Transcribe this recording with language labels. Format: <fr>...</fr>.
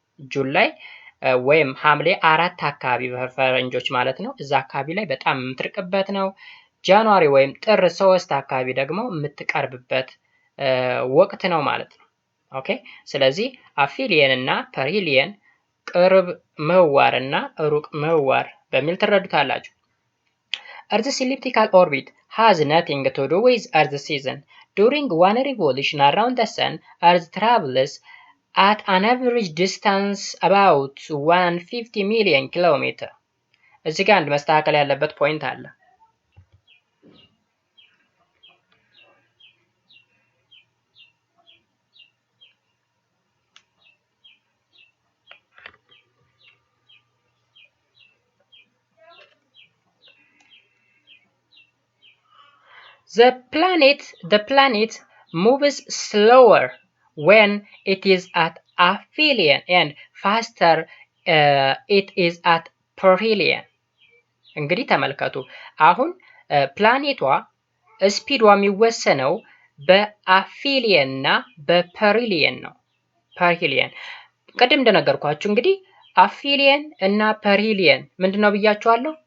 <am>ጁን ላይ ወይም ሐምሌ 4 አካባቢ በፈረንጆች ማለት ነው፣ እዛ አካባቢ ላይ በጣም የምትርቅበት ነው። ጃንዋሪ ወይም ጥር 3 አካባቢ ደግሞ የምትቀርብበት ወቅት ነው ማለት ነው። ኦኬ። ስለዚህ አፊሊየን እና ፐሪሊየን ቅርብ ምህዋር እና ሩቅ ምህዋር በሚል ትረዱታላችሁ።</am> <en>Earth's elliptical orbit has nothing to do with Earth's season. During one revolution around the Sun, Earth travels at an average distance about 150 million kilometers.</en> <am>እዚህ ጋር አንድ መስተካከል ያለበት ፖይንት አለ።</am> <en>The planet moves slower when it is at aphelion and faster it is at perihelion.</en> <am>እንግዲህ ተመልከቱ፣ አሁን ፕላኔቷ ስፒዷ የሚወሰነው በአፊሊየን እና በፐሪሊየን ነው። ፐሪሊየን ቅድም እንደነገርኳችሁ እንግዲህ አፊሊየን እና ፐሪሊየን ምንድነው ብያችኋለሁ?</am>